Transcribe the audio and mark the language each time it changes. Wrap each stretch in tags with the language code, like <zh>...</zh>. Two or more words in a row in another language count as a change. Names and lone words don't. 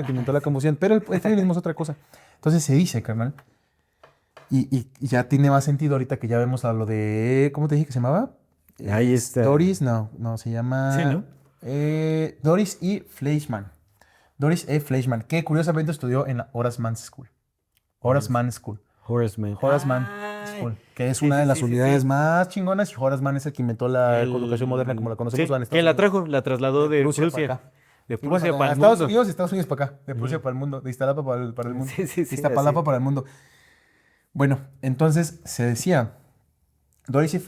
<es>chino que inventó la confusión. Pero el feminismo es otra cosa. Entonces se dice, carnal. Y ya tiene más sentido ahorita que ya vemos a lo de... ¿Cómo te dije que se llamaba? Ahí está. Doris, no, se llama... Sí, ¿no? Doris E. Fleischmann. Doris E. Fleischmann, que curiosamente estudió en la Horace Mann School. Horace Mann School. Horace Mann. Horace Mann School, que es una de las unidades más chingonas. Y Horace Mann es el que inventó la educación moderna como la conocemos Sí, en Estados ¿quién la Unidos. trajo? La trasladó de Rusia para Rusia. acá. De Y bueno, Prusia para el Estados mundo. Unidos y Estados Unidos para acá. De Prusia para el mundo. De Iztapalapa para el mundo. Sí, sí, De sí, Iztapalapa así. para el mundo. Bueno, entonces se decía, Doris E.</es>